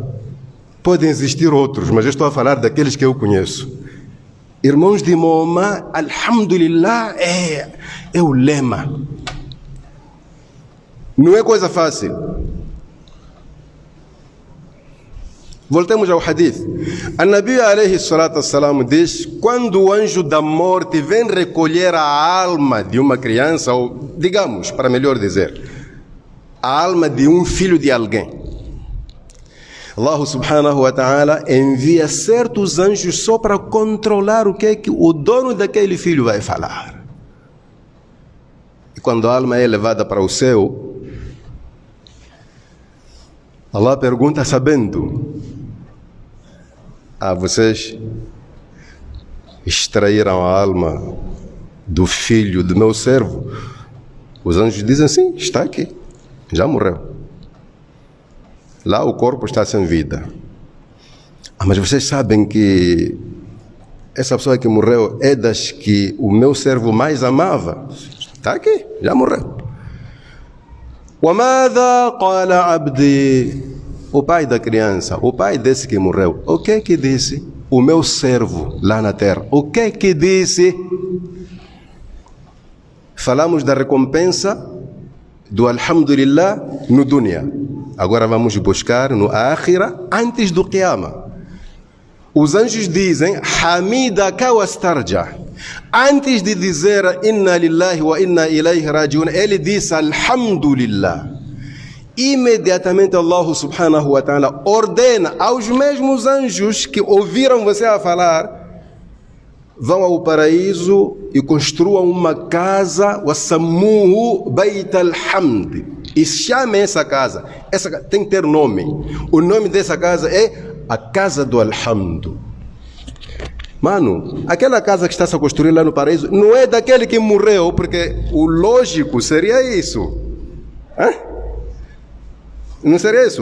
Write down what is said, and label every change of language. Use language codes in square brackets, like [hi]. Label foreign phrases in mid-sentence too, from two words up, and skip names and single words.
[pt] Podem existir outros, mas eu estou a falar daqueles que eu conheço. Irmãos de Moma, Alhamdulillah é o lema. Não é coisa fácil. Voltemos ao hadith. [ar] النبي عليه الصلاة والسلام [pt] diz: quando o anjo da morte vem recolher a alma de uma criança, ou digamos, para melhor dizer, a alma de um filho de alguém, [ar] الله سبحانه وتعالى [pt] envia certos anjos só para controlar o que é que o dono daquele filho vai falar. E quando a alma é levada para o céu, Allah pergunta sabendo: vocês extraíram a alma do filho do meu servo? Os anjos dizem: sim, está aqui, já morreu. Lá o corpo está sem vida. Mas vocês sabem que essa pessoa que morreu é das que o meu servo mais amava? Está aqui, já morreu. [ar] وَمَاذَا قَالَ عَبْدِي? [pt] O pai da criança, o pai desse que morreu, o que é que disse? O meu servo lá na terra, o que é que disse? Falamos da recompensa do Alhamdulillah no dunya. Agora vamos buscar no Akhira, antes do Qiyamah. Os anjos dizem [ar] حمدك واسترجع. [pt] Antes de dizer [ar] إنا لله وإنا إليه راجعون, [pt] ele disse Alhamdulillah. Imediatamente [ar] الله سبحانه وتعالى [pt] ordena aos mesmos anjos que ouviram você a falar: vão ao paraíso e construam uma casa, [ar] وسموه بيت الحمد, [pt] e chamem essa casa. Essa tem que ter nome. O nome dessa casa é a Casa do Alhamdo. Mano, aquela casa que está a construir lá no paraíso não é daquele que morreu, porque o lógico seria isso. Não seria isso?